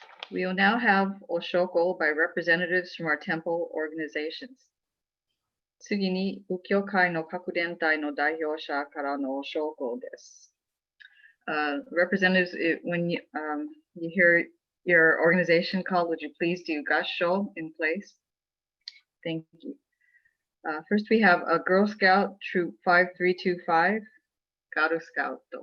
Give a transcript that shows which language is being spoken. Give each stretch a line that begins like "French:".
English: We will now have Oshoko by representatives from our temple organizations.
Japanese: 次に、仏教界の各団体の代表者からのOshokoです。
English: Representatives, when you hear your organization called, would you please do gasho in place? Thank you. First, we have a Girl Scout Troop 5325, Garu Scout.